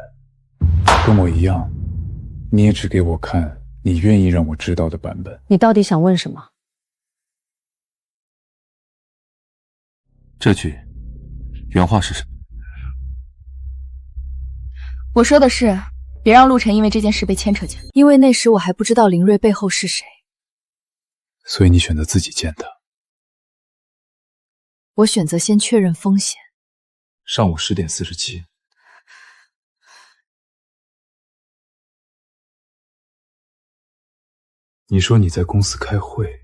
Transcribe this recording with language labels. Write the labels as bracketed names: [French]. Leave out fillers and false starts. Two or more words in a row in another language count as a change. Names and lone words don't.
[Chinese] 跟我一樣，你也只給我看你願意讓我知道的版本。你到底想問什麼？這句原話是什麼？我說的是，別讓陸晨因為這件事被牽扯進來。因為那時我還不知道林睿背後是誰，所以你選擇自己見他。我選擇先確認風險。上午10點47。你說你在公司開會，